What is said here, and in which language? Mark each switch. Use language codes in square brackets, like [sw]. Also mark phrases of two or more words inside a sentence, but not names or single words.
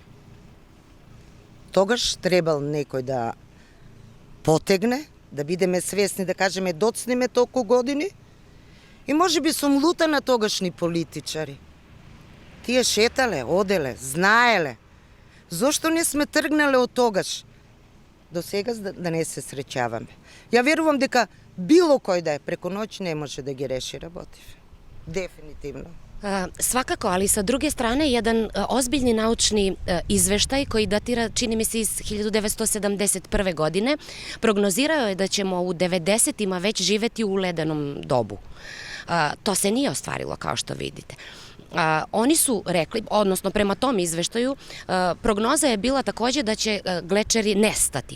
[mk] Тогаш требал некој да потегне, да бидеме свесни, да кажеме доцниме толку години, и може би сум лута на тогашни политичари. Тие шетале, оделе, знаеле. Зошто не сме тргнале од тогаш? До сега да не се среќаваме. Ја верувам дека било кој да е преку ноќ не може да ги реши, работив. Дефинитивно. [sr] Svakako, ali sa druge strane, jedan ozbiljni naučni izveštaj koji datira, čini mi se, iz 1971. godine, prognozirao je da ćemo u 90-ima već živeti u ledenom dobu. To se nije ostvarilo, kao što vidite. Oni su rekli, odnosno prema tom izveštaju, prognoza je bila takođe da će glečeri nestati.